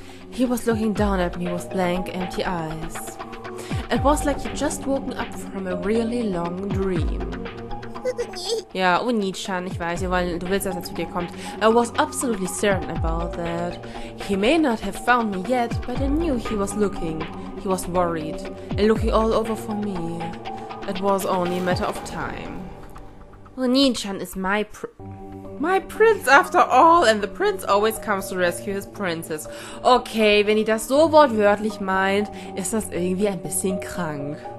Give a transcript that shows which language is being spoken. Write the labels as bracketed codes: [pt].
[en] He was looking down at me with blank, empty eyes. It was like he'd just woken up from a really long dream. [de] Ja, ONI-CHAAAAAAN, ich weiß, du willst, dass er zu dir kommt. [en] I was absolutely certain about that. He may not have found me yet, but I knew he was looking. He was worried, and looking all over for me. It was only a matter of time. ONI-CHAAAAAN is my prince after all, and the prince always comes to rescue his princess. [de] Okay, wenn die das so wortwörtlich meint, ist das irgendwie ein bisschen krank.